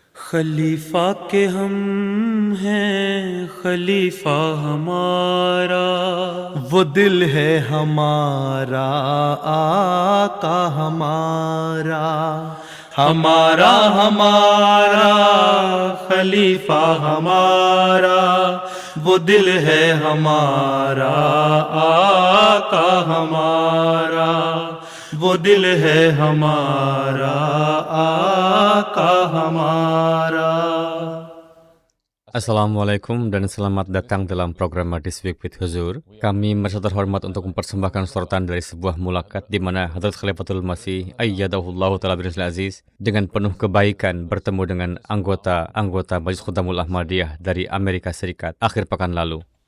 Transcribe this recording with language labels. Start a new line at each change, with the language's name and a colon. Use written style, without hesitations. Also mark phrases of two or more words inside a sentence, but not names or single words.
Urdu: خلیفہ کے ہم ہیں، خلیفہ ہمارا، وہ دل ہے ہمارا، آقا ہمارا، ہمارا ہمارا خلیفہ ہمارا، وہ دل ہے ہمارا, آقا ہمارا، وہ دل ہے ہمارا، آقا ہمارا.
Indonesian: Assalamualaikum dan selamat datang dalam program This Week with Huzur. Kami merasa terhormat untuk mempersembahkan sorotan dari sebuah mulakat di mana Hadrat Khalifatul Masih Ayyadahullahu Ta'ala Birrul Aziz dengan penuh kebaikan bertemu dengan anggota Majelis Khudamul Ahmadiyah dari Amerika Serikat akhir pekan lalu.